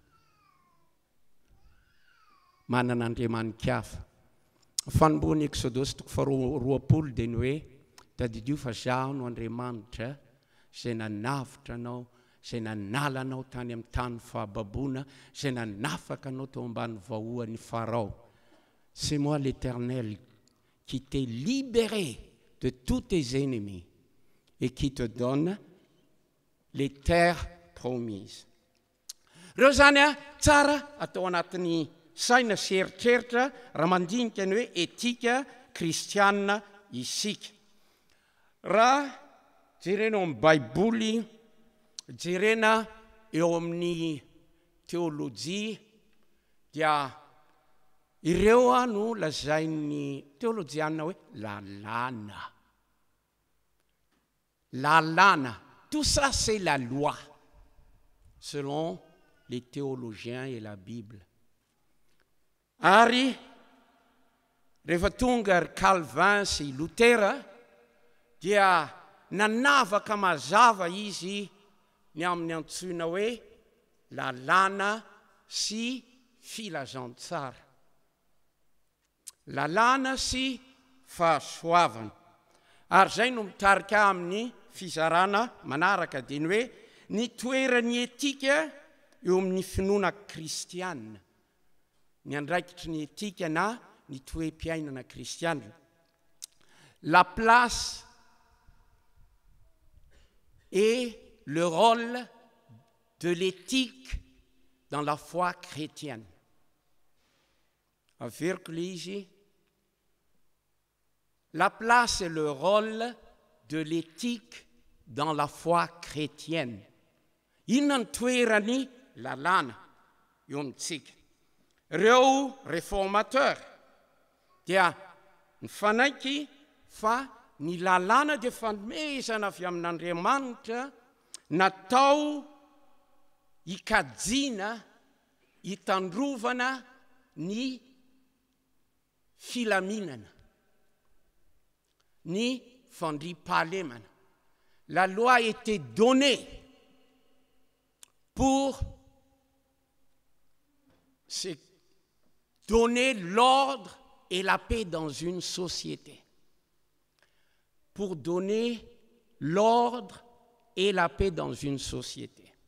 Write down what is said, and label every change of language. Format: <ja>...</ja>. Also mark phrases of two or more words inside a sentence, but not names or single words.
<mg>Manana andriamanin-kafa. Fanomboan'ny Exodosy 2:20 dia ny hoe tadidio fa zaho no Andriamanitra izay nanavitra anao, izay nanala anao tany amin'ny tany fahababoana, izay nanafaka anao tao ambany vahoan'ny Farao.</mg> <fr>C'est moi l'Éternel qui t'ai libéré de tous tes ennemis et qui te donne les terres promises.</fr> <mg>Reo zany tsara atao anatin'ny saina sy eritreritra raha mandinika ny hoe etika kristiana isika. Raha jerena eo amin'ny baiboly, jerena eo amin'ny teolojia, dia ireo no lazain'ny teolojiana hoe lalàna. Lalàna.</mg> <fr>Tout ça c'est la loi selon les théologiens et la Bible.</fr> <mg>Ary rehefa tonga ry Calvin sy Lutera dia nanavaka mazava izy ny amin'ny antsoina hoe lalàna sy filazantsara. Lalàna sy fahasoavana. Ary zay no mitarika amin'ny fizarana manaraka dia ny hoe ny toeran'ny etika eo amin'ny finoana kristiana. Ny andraikitry ny etika na ny toe-piainana kristiana.</mg> <fr>La place et le rôle de l'éthique dans la foi chrétienne.</fr> <mg>Averiko le izy.</mg> <fr>La place et le rôle de l'éthique dans la foi chrétienne.</fr> <mg>Inona ny toerany lalàna eo amintsika. Reo réformateur dia mifanaiky fa ny lalàna dia fanomezana avy amin'Andriamanitra natao hikajiana, hitandrovana ny filaminana, ny fandriampahalemana.</mg> <fr>La loi a été donnée pour donner l'ordre et la paix dans une société. Pour donner l'ordre et la paix dans une société.</fr>